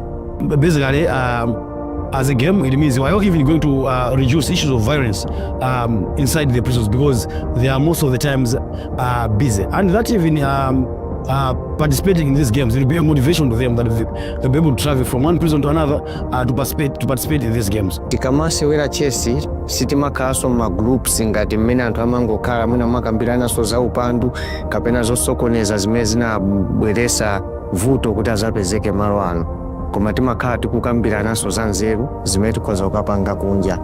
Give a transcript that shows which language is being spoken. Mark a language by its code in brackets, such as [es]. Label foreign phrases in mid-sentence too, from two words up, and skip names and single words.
[en] Basically, as a game, it means we are even going to reduce issues of violence inside the prisons, because they are most of the times busy. And that even participating in these games will be a motivation to them that they'll be able to travel from one prison to another to participate in these games. [ny] Tikamasewera chess sitimakhalanso magroups ngati mmene anthu amangokhala mwina makambiranaso za upandu kapena zosokoneza zimene zinabweresa vuto kuti azapezeke malo ano, koma timakhala tikukambiranaso za nzeru zimene tikhoza kukapanga kunja.